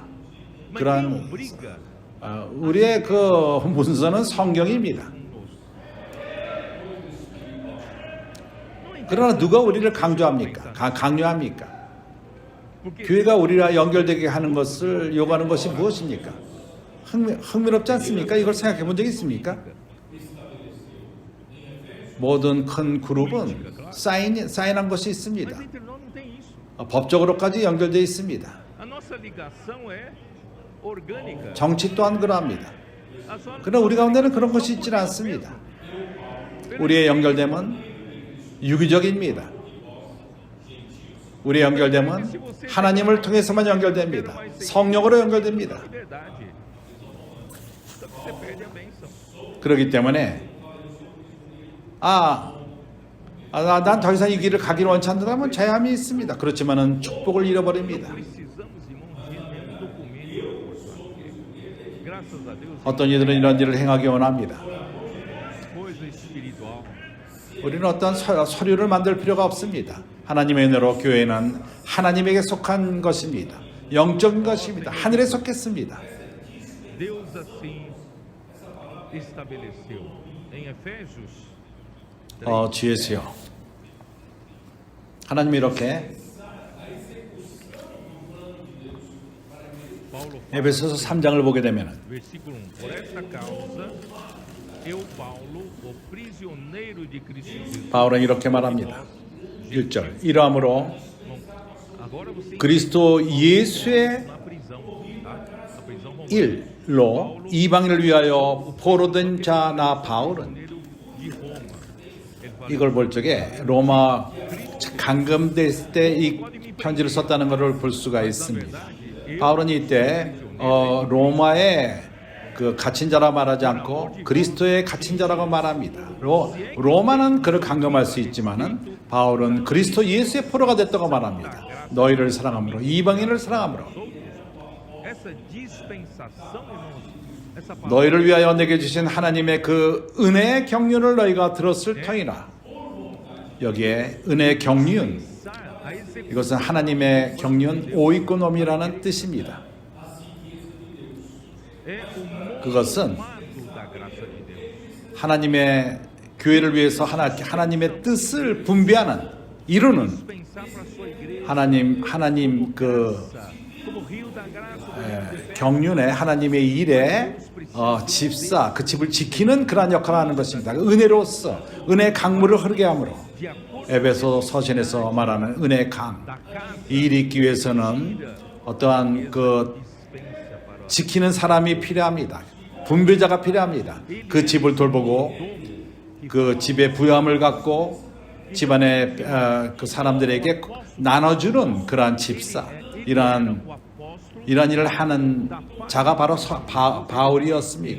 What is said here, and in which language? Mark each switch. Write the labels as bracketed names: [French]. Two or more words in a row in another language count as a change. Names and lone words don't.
[Portuguese] Mas quem [Korean] 그러한 [Portuguese] obriga [Korean] 우리의 그 문서는 성경입니다. 그러나 누가 우리를 강조합니까? 강요합니까? [Portuguese] porque [Korean] 교회가 우리와 연결되게 하는 것을 요구하는 것이 무엇입니까? 흥미롭지 않습니까? 이걸 생각해 본 적이 있습니까? 모든 큰 그룹은 사인한 것이 있습니다. [Portuguese] mas entre nós não tem isso. [Korean] 법적으로까지 연결되어 있습니다. [Portuguese] A nossa ligação é orgânica. [Korean] 정치 또한 그러합니다. [Portuguese] A sua [Korean] 그러나 우리 가운데는 그런 것이 있지 않습니다. 우리의 연결됨은 유기적입니다. 우리의 연결됨은 하나님을 통해서만 연결됩니다. 성령으로 연결됩니다. [Portuguese] liberdade. Então você perde a bênção. [Korean] 그렇기 때문에 난 더 이상 이 길을 가기를 원치 않는다면 제한이 있습니다. 그렇지만은 축복을 잃어버립니다. [Portuguese] Precisamos, irmãos, de nenhum documento importante. Graças a Deus, [Korean] 어떤 이들은 이런 일을 행하기 원합니다. [Portuguese] coisa espiritual. [Korean] 우리는 어떤 서류를 만들 필요가 없습니다. 하나님의 은혜로 교회는 하나님에게 속한 것입니다. 영적인 것입니다. 하늘에 속했습니다. [Portuguese] Deus assim estabeleceu. Em Efésios [Korean] 주예수요. 하나님이 이렇게 [Portuguese] Paulo [Korean] 에베소서 3장을 보게 되면 [Portuguese] versículo 1. Por esta causa, eu, Paulo, o prisioneiro de Cristo Jesus. [Korean] 바울은 이렇게 말합니다. 1절 이러함으로 [Portuguese] Agora você [Korean] 그리스도 예수의 [Portuguese] na prisão, tá? Na prisão romana. [Korean] 일로 이방인을 위하여 포로된 자 나 바울은 [Portuguese] De Roma. Ele fala, [Korean] 이걸 볼 적에 로마 감금됐을 때 이 편지를 썼다는 것을 볼 수가 있습니다. 바울은 이때 로마의 그 갇힌 자라 말하지 않고 그리스도의 갇힌 자라고 말합니다. 로마는 그를 감금할 수 있지만은 바울은 그리스도 예수의 포로가 됐다고 말합니다. 너희를 사랑함으로 이방인을 사랑함으로 [Portuguese] essa dispensação, irmãos, essa palavra [Korean] 너희를 위하여 내게 주신 하나님의 그 은혜의 경륜을 너희가 들었을 터이라. 여기에 은혜의 경륜 [Portuguese] a execução [Korean] 이것은 하나님의 경륜 오이코노미라는 뜻입니다. [Portuguese] é o [Korean] 그것은 [Portuguese] modo da graça de Deus. [Korean] 하나님의 교회를 위해서 하나님의 뜻을 분배하는 이루는 [Portuguese] Dispensar para a sua igreja [Korean] 하나님 그 [Portuguese] como rio da graça do Deus. [Korean] 경륜의 하나님의 일에 집사 그 집을 지키는 그러한 역할을 하는 것입니다. 은혜로서 은혜 강물을 흐르게 함으로 [Portuguese] De acordo [Korean] 에베소 서신에서 말하는 은혜 강 [Portuguese] da casa [Korean] 이 일이 있기 위해서는 어떠한 그 [Portuguese] dispensa para [Korean] 지키는 사람이 필요합니다. 분배자가 필요합니다. 그 집을 돌보고 그 집의 부여함을 갖고 집안의 그 사람들에게 나눠주는 그러한 집사, 이러한 일을 하는 자가 바로 바울이었습니다.